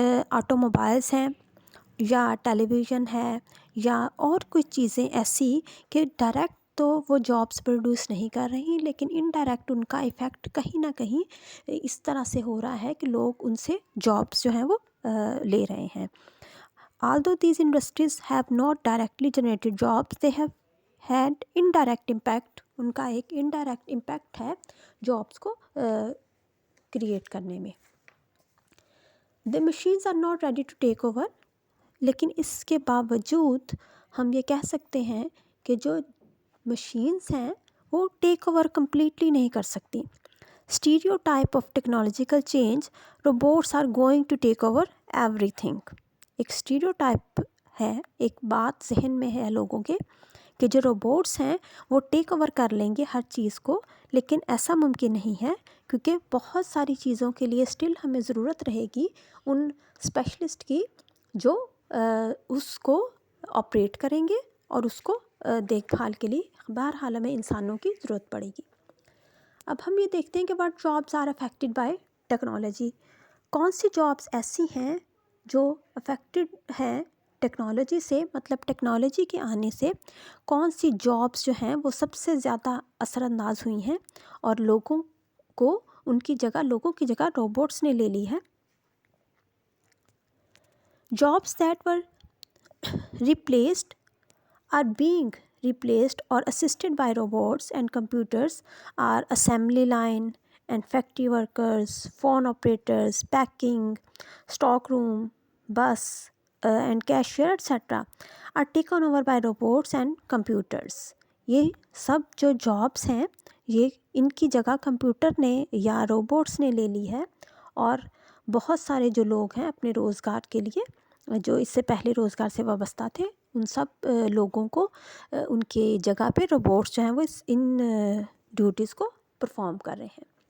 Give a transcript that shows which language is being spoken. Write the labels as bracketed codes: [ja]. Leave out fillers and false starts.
[ur] Auto mobiles ہیں یا ٹیلی vision ہے یا اور کچھ چیزیں ایسی کہ ڈائریکٹ تو وہ جابس پروڈیوس نہیں کر رہی، لیکن انڈائریکٹ ان کا ایفیکٹ کہیں نہ کہیں اس طرح سے ہو رہا ہے کہ لوگ ان سے جابس جو ہیں وہ لے رہے ہیں۔ [en] Although these industries have not directly generated jobs, they have had indirect impact [ur] ان کا ایک انڈائریکٹ امپیکٹ ہے جابس کو کریٹ کرنے میں. [en] The machines are not ready to take over. [ur] لیکن اس کے باوجود ہم یہ کہہ سکتے ہیں کہ جو مشینز ہیں وہ ٹیک اوور کمپلیٹلی نہیں کر سکتی. [en] Stereo type of technological change, robots are going to take over every thing. [ur] ایک اسٹیریو ٹائپ ہے، ایک بات ذہن میں ہے لوگوں کے کہ جو روبوٹس ہیں وہ ٹیک اوور کر لیں گے ہر چیز کو، لیکن ایسا ممکن نہیں ہے کیونکہ بہت ساری چیزوں کے لیے اسٹل ہمیں ضرورت رہے گی ان اسپیشلسٹ کی جو اس کو آپریٹ کریں گے اور اس کو دیکھ بھال کے لیے بہرحال ہمیں انسانوں کی ضرورت پڑے گی. اب ہم یہ دیکھتے ہیں کہ [en] What jobs are affected by technology. [ur] کون سی جابس ایسی ہیں جو افیکٹڈ ہیں ٹیکنالوجی سے، مطلب ٹیکنالوجی کے آنے سے کون سی جابس جو ہیں وہ سب سے زیادہ اثر انداز ہوئی ہیں اور لوگوں کی جگہ روبوٹس نے لے لی ہے. [en] Jobs that were replaced are being replaced or assisted by robots and computers are assembly line and factory workers, phone operators, packing, stock room, bus and cashier etc. are taken over by robots and computers. [ur] یہ سب جو jobs ہیں یہ ان کی جگہ computer نے یا robots نے لے لی ہے، اور بہت سارے جو لوگ ہیں اپنے روزگار کے لیے جو اس سے پہلے روزگار سے وابستہ تھے ان سب لوگوں کو ان کے جگہ پہ روبوٹس جو ہیں وہ ان ڈیوٹیز کو پرفارم کر رہے ہیں.